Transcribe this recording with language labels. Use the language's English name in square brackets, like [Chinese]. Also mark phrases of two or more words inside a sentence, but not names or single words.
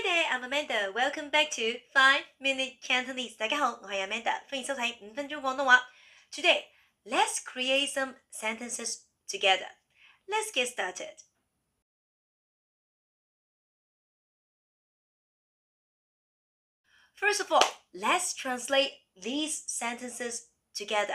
[English] I'm Amanda. Welcome back to 5 Minute Cantonese. [Cantonese] 大家好，我係 Amanda， 歡迎收睇5分鐘廣東話。 [English] Today, let's create some sentences together. Let's get started. First of all, let's translate these sentences together.